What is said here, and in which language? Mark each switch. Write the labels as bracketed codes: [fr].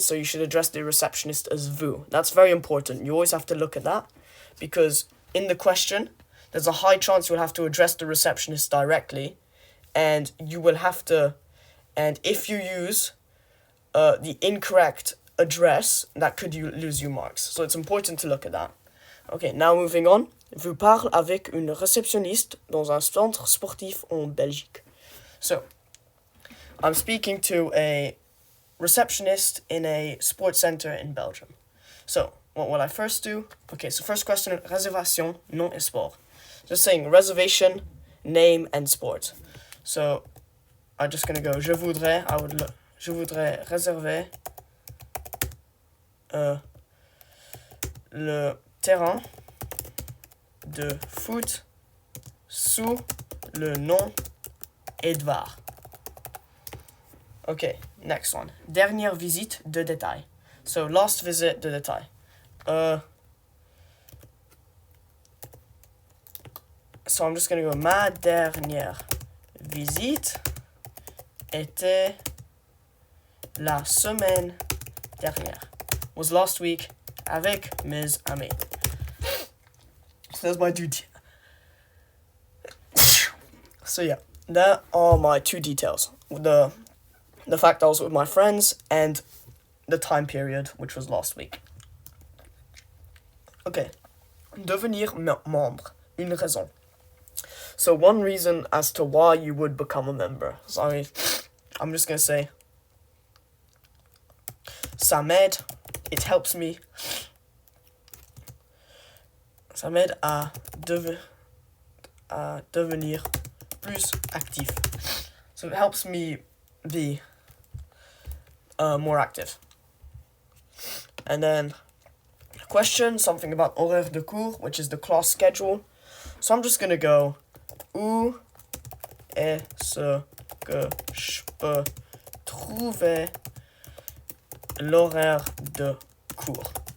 [en] So you should address the receptionist as vous. That's very important. You always have to look at that because in the question, there's a high chance you'll have to address the receptionist directly, and you will have to, and if you use the incorrect address, that could lose you marks. So it's important to look at that. Okay, now moving on. [fr] Vous parle avec une réceptionniste dans un centre sportif en Belgique. [en] So, I'm speaking to a receptionist in a sports center in Belgium. So, what will I first do? Okay, so first question, [fr] réservation, nom et sport. [en] Just saying reservation, name, and sport. So, I'm just gonna go, [fr] je voudrais réserver le terrain de foot sous le nom Edouard. [en] Okay, next one. [fr] Dernière visite de détail. [en] So, last visit de détail. So I'm just going to go, [fr] ma dernière visite était la semaine dernière. [en] Was last week [fr] avec mes amis. [en] So that's my two So yeah, there are my two details. The fact I was with my friends and the time period, which was last week. [fr] Okay. Devenir membre. Une raison. [en] So one reason as to why you would become a member. So I'm just going to say, [fr] ça m'aide, [en] it helps me, [fr] ça m'aide à devenir plus actif. [en] So it helps me be more active. And then question, something about horaire de cours, which is the class schedule. So I'm just going to go, [fr] où est-ce que je peux trouver l'horaire de cours?